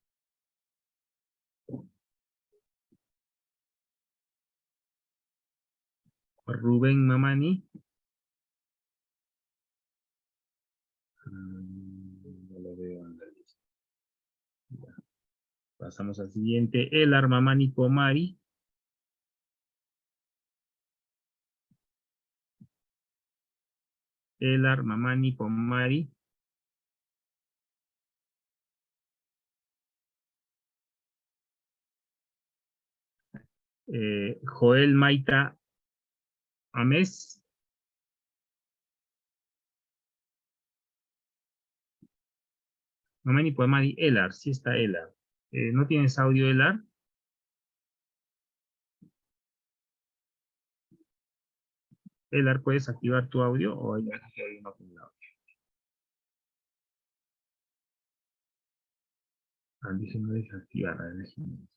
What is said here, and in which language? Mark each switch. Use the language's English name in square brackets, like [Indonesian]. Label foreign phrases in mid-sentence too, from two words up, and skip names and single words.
[Spanish] Rubén Mamani. No lo veo en la lista. Pasamos al siguiente. Elar Mamani Pomari. Elar Mamani Pomari. Joel Maita Ames. Mamani Pomari, Elar, sí está Elar. ¿No tienes audio, Elar? Elar, ¿puedes activar tu audio o hay uno con el audio? Déjenme desactivar, déjenme.